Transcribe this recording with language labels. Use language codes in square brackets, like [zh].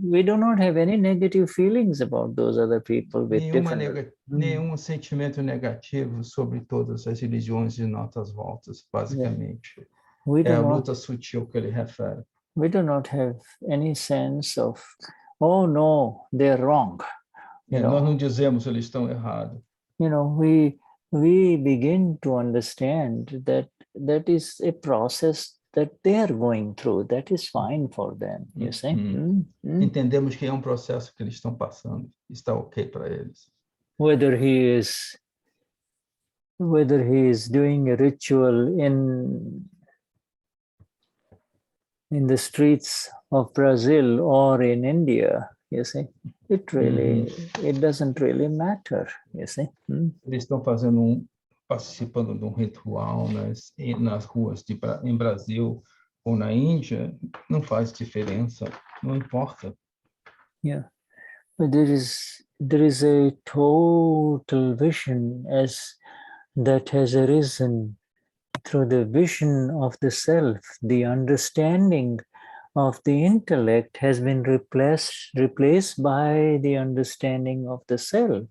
[en] We do not have any negative feelings about those other people with [pt] nenhum sentimento negativo sobre todas as religiões de nossas voltas, basicamente. É a luta sutil que ele refere. [en] We do not have any sense of, oh no, they're wrong. [pt] Nós não dizemos eles estão errados. [en] We begin to understand that is a process that they are going through. That is fine for them, you see. [pt] Entendemos que é processo que eles estão passando. Está ok para eles. [en] Whether he is whether he is doing a ritual in the streets of Brazil or in India, you see, it doesn't really matter, you see. [pt] Eles estão participando de ritual nas ruas em Brasil ou na Índia, não faz diferença, não importa. [en] Yeah, but there is a total vision that has arisen through the vision of the self. The understanding of the intellect has been replaced by the understanding of the self.